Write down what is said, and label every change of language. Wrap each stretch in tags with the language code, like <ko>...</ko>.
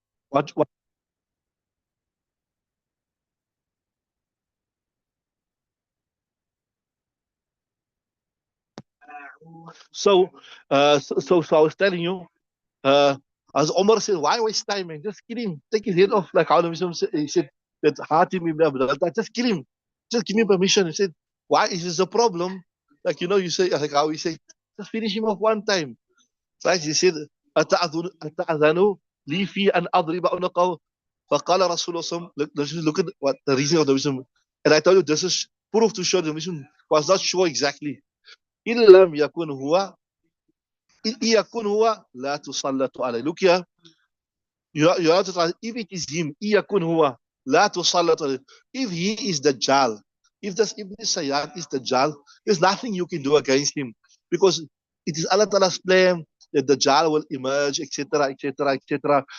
<en>what so, so I was telling you, uh, as Omar said, why waste time, man? Just kill him. Take his head off. Like how the Muslim said, he said that Hatim ibn Abdullah, just kill him. Just give me permission. He said, why is this a problem? Like, you say, like how he said, just finish him off one time. Right? He said,</en> <ar>أتأذن لي في أن أضرب عنقه فقال رسول الله صلى الله عليه وسلم,</ar> <en>look at what the reason of the Muslim. And I told you, this is proof to show the Muslim was not sure exactly.</en> <ar>إن لم يكن هو إن يكن هو لا تسلط عليه.</ar> <en>Look here, you have to try, if it is him,</en> <ar>يكن هو لا تسلط عليه.</ar> <en>If he is the Dajjal, if this Ibn Sayyad is the Dajjal, there's nothing you can do against him, because it is Allah Ta'ala's plan that the Dajjal will emerge, etc., etc., etc.</en>